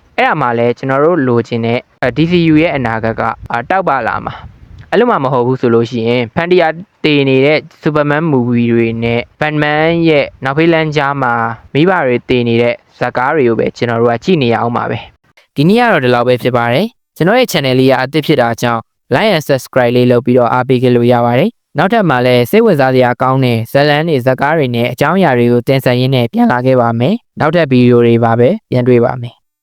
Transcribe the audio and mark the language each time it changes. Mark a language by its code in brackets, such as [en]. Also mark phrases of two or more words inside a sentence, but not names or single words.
[my] အဲ့ဒါမှလည်းကျွန်တော်တို့လိုချင်တဲ့ DCU ရဲ့အနာဂတ်ကတောက်ပလာမှာအဲ့လိုမှမဟုတ်ဘူးဆိုလို့ရှိရင်ဖန်တီယာတည်နေတဲ့ Superman movie တွေနဲ့ Batman ရဲ့နောက်ဖေးလန်းကြားမှာမိဘတွေတည်နေတဲ့ဇာတ်ကားတွေကိုပဲကျွန်တော်တို့ကကြည့်နေရအောင်ပါပဲဒီနေ့ကတော့ဒီလောက်ပဲဖြစ်ပါတယ်ကျွန်တော်ရဲ့ channel လေးကအသစ်ဖြစ်တာကြောင့် [en] like and subscribe [my] လေးလုပ်ပြီးတော့အားပေးကြလို့ရပါတယ်နောက်ထပ်မှာလည်းစိတ်ဝင်စားစရာကောင်းတဲ့ဇာတ်လမ်းတွေဇာတ်ကားတွေနဲ့အကြောင်းအရာတွေကိုတင်ဆက်ရင်းနဲ့ပြန်လာခဲ့ပါမယ်နောက်ထပ်ဗီဒီယိုတွေပါပဲပြန်တွေ့ပါမယ်